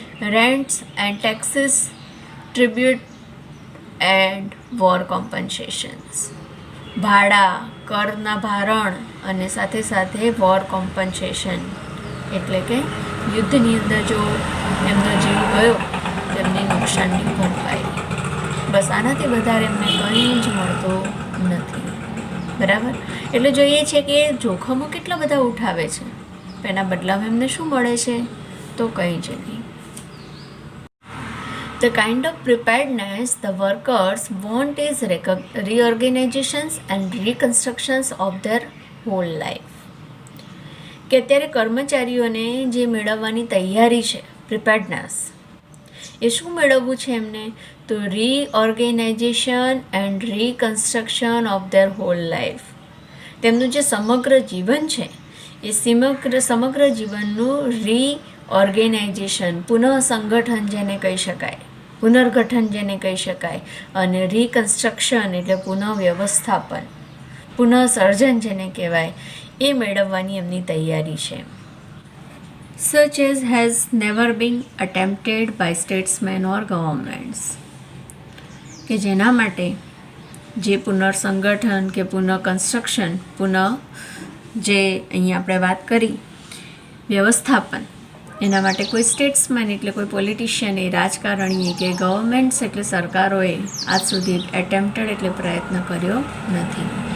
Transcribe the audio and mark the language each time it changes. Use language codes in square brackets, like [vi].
[en] rents and taxes, tribute and war compensations, [gu] ભાડા, કરના ભારણ અને સાથે સાથે વોર કોમ્પન્સેશન, એટલે કે યુદ્ધની અંદર જો એમનો જીવ ગયો તેમની નુકસાનની ભરપાઈ. બસ આનાથી વધારે એમને કંઈ જ મળતું નથી, બરાબર. એટલે જોઈએ છે કે જોખમો કેટલા બધા ઉઠાવે છે, એના બદલામાં એમને શું મળે છે? તો કંઈ જ નહીં. [en] The kind of preparedness the workers want is reorganizations and reconstructions of their whole life. [gu] કે અત્યારે કર્મચારીઓને જે મેળવવાની તૈયારી છે, પ્રિપેર્ડનેસ, એ શું મેળવવું છે એમને? [en] તો reorganisation and reconstruction of their whole life. [gu] તેમનું જે સમગ્ર જીવન છે એ સમગ્ર જીવનનું રીઓર્ગેનાઇઝેશન, પુનઃ સંગઠન જેને કહી શકાય, પુનર્ગઠન જેને કહી શકાય, અને રીકન્સ્ટ્રક્શન એટલે પુનઃ વ્યવસ્થાપન, પુનઃ સર્જન જેને કહેવાય, એ મેળવવાની એમની તૈયારી છે. [en] such as has never been attempted by statesmen or governments. [gu] કે જેના માટે જે પુનર્સંગઠન કે પુનઃ કન્સ્ટ્રક્શન, પુનઃ જે અહીંયા આપણે વાત કરી વ્યવસ્થાપન, એના માટે કોઈ સ્ટેટ્સમેન એટલે કોઈ પોલિટિશિયને, રાજકારણીએ કે ગવર્મેન્ટ્સ એટલે સરકારોએ આજ સુધી એટેમ્પ્ટેડ એટલે પ્રયત્ન કર્યો નથી.